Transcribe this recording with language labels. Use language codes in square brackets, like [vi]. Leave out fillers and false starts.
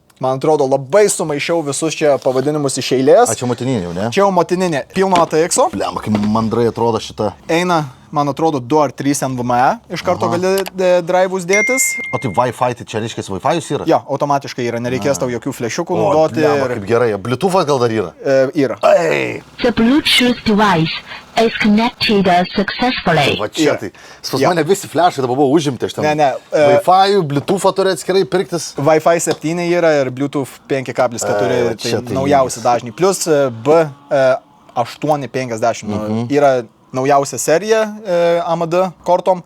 [lt] Man atrodo, labai sumaišiau visus čia pavadinimus iš eilės. Čia motininė jau, ne? Čia jau motininė. Pilno ATX-o. Bliamba, kaip mandrai atrodo šita. Eina, man atrodo, 2 ar 3 NVMe. Iš karto gali drive'us dėtis. O tai Wi-Fi, tai čia reiškia Wi-Fi'us yra? Jo, automatiškai yra. Nereikės tau jokių flešiukų naudoti. Bliamba, kaip gerai. Bluetooth'as gal dar yra? Yra. Ei! [en] The Bluetooth device is connected successfully. [lt] Va čia tai. Pas mane visi flešai dabar buvo užimti. Aš ten Ne. Wi-Fi, Bluetooth'ą turi atskirai pirktis. Wi-Fi 7 yra ir Bluetooth 5.4. Tai čia tai naujausi dažniai. Plus B850 yra naujausia serija AMD kortom.